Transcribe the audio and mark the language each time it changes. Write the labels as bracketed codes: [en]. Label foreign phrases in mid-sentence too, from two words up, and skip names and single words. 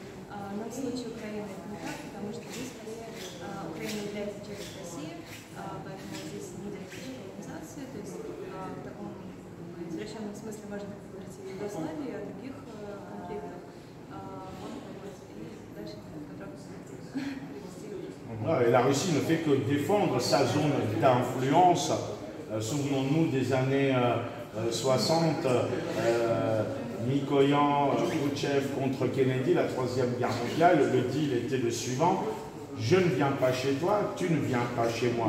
[ru] Но в случае Украины это не так, потому что здесь скорее Украина является частью России, поэтому здесь не идет колонизации, то есть в таком извращенном смысле можно говорить о Югославии, о других конфликтах. И дальше подробно. [fr] Et la Russie ne fait que défendre sa zone d'influence. Souvenons-nous des années 60, Mikoyan, Khrouchtchev contre Kennedy, la Troisième Guerre mondiale. Le deal était le suivant: je ne viens pas chez toi, tu ne viens pas chez moi.